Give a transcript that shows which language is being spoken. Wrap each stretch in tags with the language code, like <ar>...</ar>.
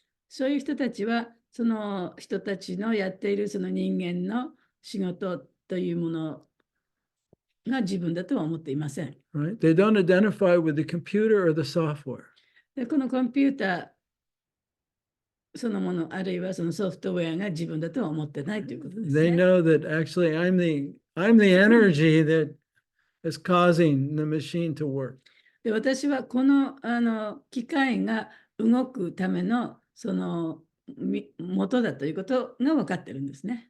<ja>そういう人たちは、その人たちのやっているその人間の仕事というものが自分だとは思っていません。</ja> <en>Right? They don't identify with the computer or the software.</en> <ja>で、このコンピュータそのもの、あるいはそのソフトウェアが自分だとは思ってないということです</ja> <en>They</en> <ja>ね。</ja> <en>know that actually I'm the energy that is causing the machine to work.</en> <ja>で、私はこの、機械が動くためのその元だということが分かってるんですね。</ja>